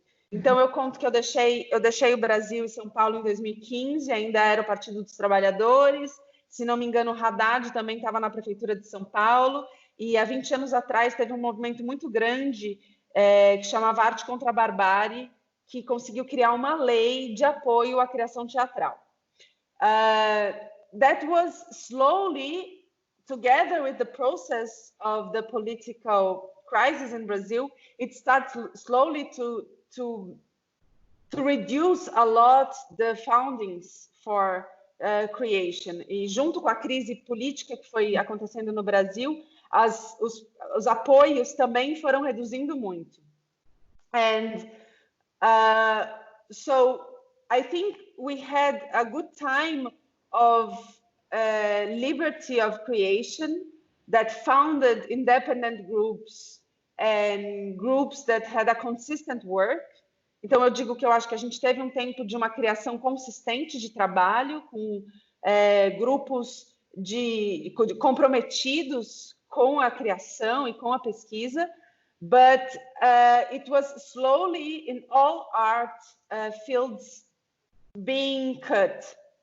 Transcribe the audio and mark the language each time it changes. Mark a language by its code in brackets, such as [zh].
[pt] Então eu conto que eu deixei o Brasil e São Paulo em 2015, ainda era o Partido dos Trabalhadores. Se não me engano, o Haddad também estava na prefeitura de São Paulo, e há 20 anos atrás teve um movimento muito grande que chamava Arte contra a Barbárie, que conseguiu criar uma lei de apoio à criação teatral. [en] That was slowly, together with the process of the political crisis in Brazil, it started slowly to reduce a lot the foundings for creation. [pt] E junto com a crise política que foi acontecendo no Brasil, os apoios também foram reduzindo muito. [en] And so I think we had a good time of liberty of creation that founded independent groups and groups that had a consistent work. [pt] Então eu digo que eu acho que a gente teve um tempo de uma criação consistente de trabalho, com grupos comprometidos com a criação e com a pesquisa, [en] but it was slowly in all art fields being cut.